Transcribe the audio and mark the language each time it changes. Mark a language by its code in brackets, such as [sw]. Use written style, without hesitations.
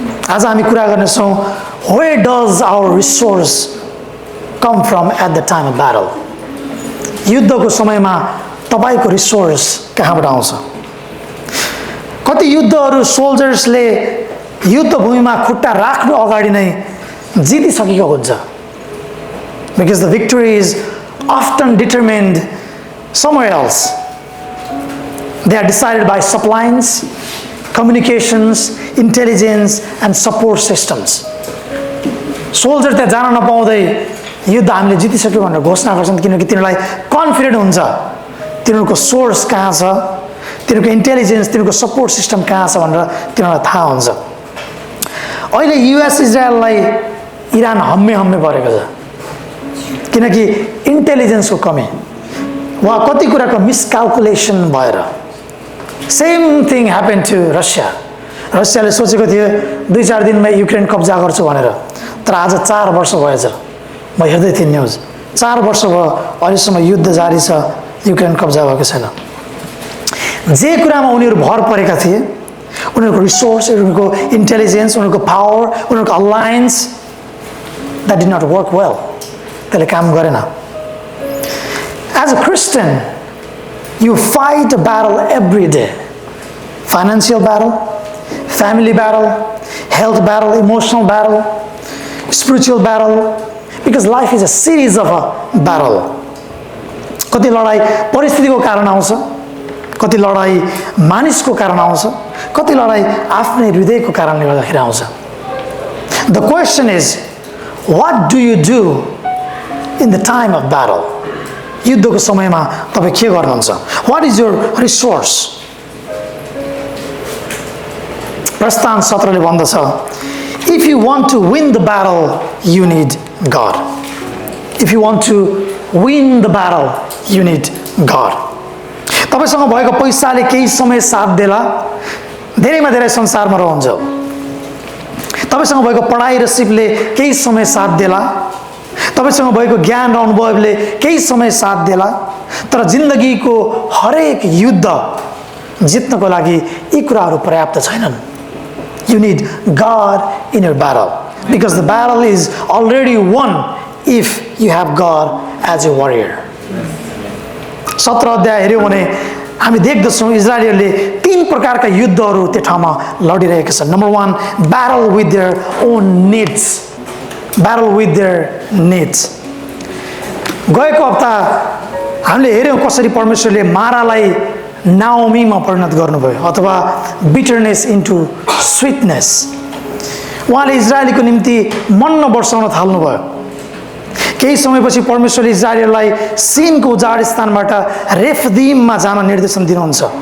[ne] आज हामी कुरा गर्नेछौँ, [en] Where does our resource come from at the time of battle. [ne] युद्धको समयमा तपाईँको रिसोर्स कहाँबाट आउँछ? कति युद्धहरू सोल्जर्सले युद्धभूमिमा खुट्टा राख्नु अगाडि नै जितिसकेको हुन्छ। [en] Because the victory is often determined somewhere else. They are decided by supply lines, communications, intelligence and support systems. [ne] Soldier त्यहाँ जान नपाउँदै युद्ध हामीले जितिसक्यो भनेर घोषणा गर्छन्, किनकि तिनीहरूलाई कन्फिडेन्ट हुन्छ तिनीहरूको सोर्स कहाँ छ, तिनीहरूको इन्टेलिजेन्स, तिनीहरूको सपोर्ट सिस्टम कहाँ छ भनेर तिनीहरूलाई थाहा हुन्छ। अहिले युएस इजरायललाई इरान हम्मे परेको छ, किनकि इन्टेलिजेन्सको कमी वा कति कुराको मिसक्यालकुलेसन भएर। [en] same thing happen to [ne] Russia. रसियाले सोचेको थियो 2-4 दिनमा युक्रेन कब्जा गर्छु भनेर, तर आज 4 वर्ष भएछ। म हेर्दै थिएँ न्युज, 4 वर्ष भयो अहिलेसम्म युद्ध जारी छ, युक्रेन कब्जा भएको छैन। जे कुरामा उनीहरू भर परेका थिए, उनीहरूको रिसोर्स, उनीहरूको इन्टेलिजेन्स, उनीहरूको पावर, उनीहरूको alliance, [en] That did not work well. [ne] त्यसले काम गरेन। [en] As a Christian you fight a battle every day. Financial battle, family battle, health battle, emotional battle, spiritual battle, because life is a series of a battle. [ne] कति लडाइँ परिस्थितिको कारण आउँछ, कति लडाइँ मानिसको कारण आउँछ, कति लडाइँ आफ्नै हृदयको कारणले गर्दाखेरि आउँछ। [en] The question is, what do you do in the time of battle? [ne] युद्धको समयमा तपाईँ के गर्नुहुन्छ? [en] What is your resource? [ne] प्रस्थान 17 ले भन्दछ, [en] if you want to win the battle, you need God. If you want to win the battle, you need God. [ne] तपाईसँग भएको पैसाले केही समय साथ देला, धेरैमा धेरै संसारमा रहन्छ। तपाईसँग भएको पढाइ र सिपले केही समय साथ देला, तपाईसँग भएको ज्ञान र अनुभवले केही समय साथ देला, तर जिन्दगीको हरेक युद्ध जित्नको लागि यी कुराहरू पर्याप्त छैनन्। [en] You need God in your battle, because the battle is already won if you have God as a warrior. [ne] 17 अध्याय हेऱ्यौँ भने हामी देख्दछौँ इजरायलीहरूले 3 प्रकारका युद्धहरू त्यो ठाउँमा लडिरहेका छन्। [en] Number 1, battle with their own needs. Battle with their needs. [ne] गएको हप्ता हामीले हेऱ्यौँ कसरी परमेश्वरले मारालाई नाओमीमा परिणत गर्नुभयो, अथवा [en] Bitterness into sweetness. [ne] उहाँले इजरायलीको निम्ति मन्न वर्षाउन थाल्नुभयो। केही समयपछि परमेश्वरले इजरायलीलाई सिनको उजाड स्थानबाट रेफदीममा जान निर्देशन दिनुहुन्छ।